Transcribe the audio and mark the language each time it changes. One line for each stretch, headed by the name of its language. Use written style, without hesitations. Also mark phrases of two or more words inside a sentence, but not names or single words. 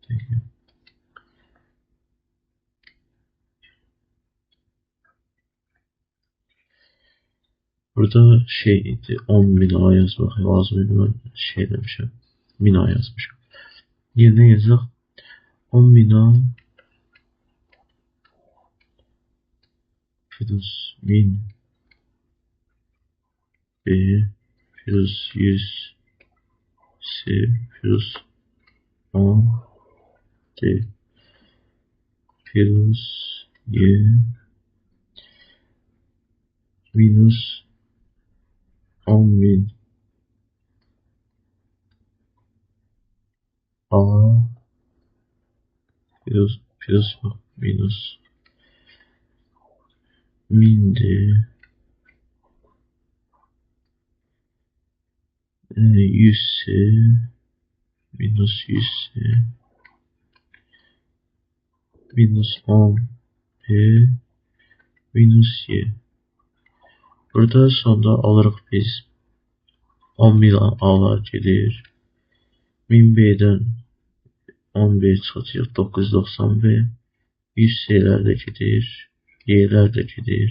Azerbaijani: Burada şeydi, 10.000 A yazmaq lazım idi. Mən şey demişəm, 1000 A yazmışam. Yerinə yazaq 10.000 A plus 1000 B plus 100 C plus 10 D plus Y minus 10.000 A plus minus 1000 D 100 C minus 100 C minus 10 B minus Y. Burada sonda alırıq biz 10.000 A'lar gedir. 1000 B'dən 10 B çıxacaq 990 B. 100 C'lər də gedir. Y'lər də gedir.